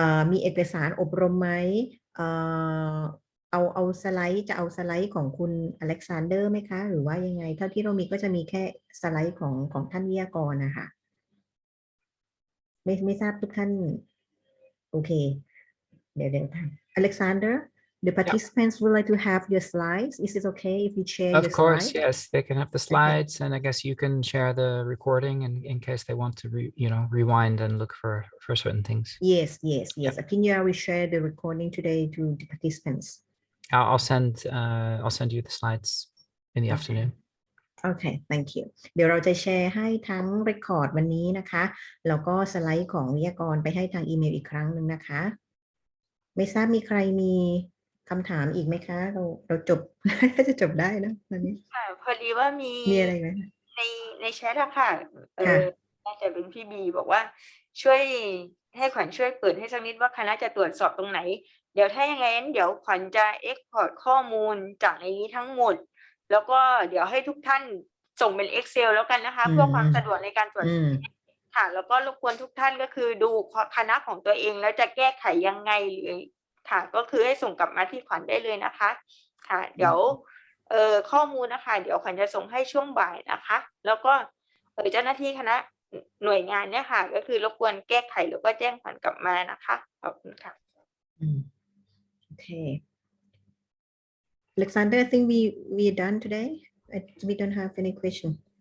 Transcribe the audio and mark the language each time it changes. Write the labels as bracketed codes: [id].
[th] มีเอกสารอบรมไหมเอาสไลด์จะเอาสไลด์ของคุณอเล็กซานเดอร์ไหมคะหรือว่ายังไงเท่าที่เรามีก็จะมีแค่สไลด์ของท่านวิทยากรนะคะไม่ทราบทุกท่านโอเคเดี๋ยวAlexander [en] the participants would like to have your slides is it okay if we share Of your course, slide yes, they can have the slides, and I guess you can share the recording in case they want to rewind and look for certain things. yes Apinya will share the recording today to the participants. I'll send you the slides in the afternoon. Okay, thank you. [th] เดี๋ยวเราจะแชร์ให้ทั้ง record วันนี้นะคะแล้วก็สไลด์ของวิทยากรไปให้ทางอีเมลอีกครั้งหนึ่งนะคะไม่ทราบมีใครมีคำถามอีกไหมคะเราจบ จะจบได้นะวันนี้ พอดีว่ามี อะไรไหม ในแชทอะค่ะน่าจะเป็นพี่บีบอกว่าช่วยให้ขวัญช่วยเปิดให้สักนิดว่าคณะจะตรวจสอบตรงไหนเดี๋ยวถ้าอย่างนั้นเดี๋ยวขวัญจะ export ข้อมูลจากในนี้ทั้งหมดแล้วก็เดี๋ยวให้ทุกท่านส่งเป็น Excel แล้วกันนะคะเพื่อความสะดวกในการตรวจสอบค่ะแล้วก็รบกวนทุกท่านก็คือดูคณะของตัวเองแล้วจะแก้ไขยังไงหรือค่ะก็คือให้ส่งกลับมาที่ขวัญได้เลยนะคะค่ะเดี๋ยว ข้อมูลนะคะเดี๋ยวขวัญจะส่งให้ช่วงบ่ายนะคะแล้วก็เจ้าหน้าที่คณะหน่วยงานเนี่ยค่ะก็คือรบกวนแก้ไขแล้วก็แจ้งขวัญกลับมานะคะขอบคุณค่ะ [en] Okay Alexander I think we are done today we don't have any question